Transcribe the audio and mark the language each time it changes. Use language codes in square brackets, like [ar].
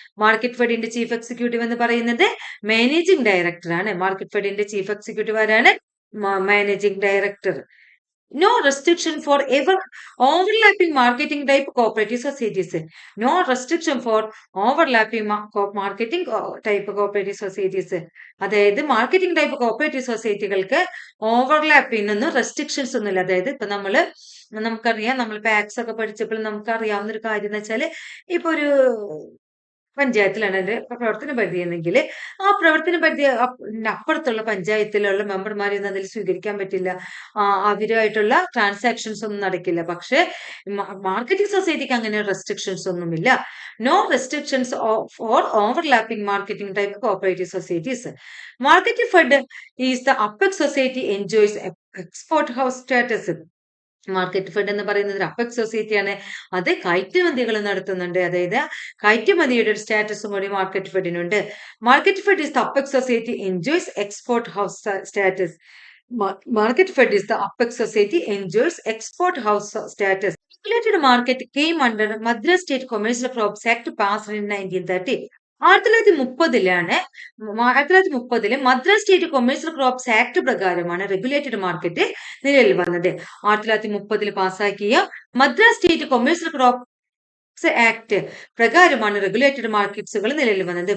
[ml] Market ഫെഡിന്റെ chief executive എന്ന് പറയുന്നത് managing director ആണ്. മാർക്കറ്റ് ഫെഡിന്റെ ചീഫ് എക്സിക്യൂട്ടീവ് ആരാണ്, managing director. [en] No restriction for ever overlapping marketing type cooperative societies. No restriction for overlapping marketing type cooperative societies. [ml] അതായത് marketing type cooperative സൊസൈറ്റികൾക്ക് overlap ചെയ്യുന്ന restrictions ഒന്നുമില്ല. അതായത് ഇപ്പൊ നമുക്കറിയാം, നമ്മൾ പാക്സ് ഒക്കെ പഠിച്ചപ്പോൾ നമുക്കറിയാവുന്ന ഒരു കാര്യം എന്ന് വെച്ചാല്, ഇപ്പൊ ഒരു പഞ്ചായത്തിലാണ് അതിന്റെ പ്രവർത്തന പരിധി എന്നെങ്കിൽ ആ പ്രവർത്തന പരിധി അപ്പുറത്തുള്ള പഞ്ചായത്തിലുള്ള മെമ്പർമാരെയൊന്നും അതിൽ സ്വീകരിക്കാൻ പറ്റില്ല. അവരുമായിട്ടുള്ള ട്രാൻസാക്ഷൻസ് ഒന്നും നടക്കില്ല. പക്ഷെ മാർക്കറ്റിംഗ് സൊസൈറ്റിക്ക് അങ്ങനെ റെസ്ട്രിക്ഷൻസ് ഒന്നുമില്ല. [en] No restrictions for overlapping marketing type cooperative societies. Marketing fed is the apex society enjoys export house status. [ml] Market fed എന്ന് പറയുന്നത് ഒരു അപ്പെക്സ് സൊസൈറ്റിയാണ്. അത് കയറ്റുമതികൾ നടത്തുന്നുണ്ട്. അതായത് കയറ്റുമതിയുടെ ഒരു സ്റ്റാറ്റസും കൂടി market ഫെഡിനുണ്ട്. [en] Market fed is the apex society enjoys export house status. Market fed is the apex society enjoys export house status. Regulated market came under Madras State Commercial Crops Act passed in 1930. [ml] 1930 Madras state commercial crops act പ്രകാരമാണ് regulated market നിലവിൽ വന്നത്. 1930 പാസാക്കിയ Madras state commercial crops act പ്രകാരമാണ് regulated മാർക്കറ്റ്സുകൾ നിലവിൽ വന്നത്.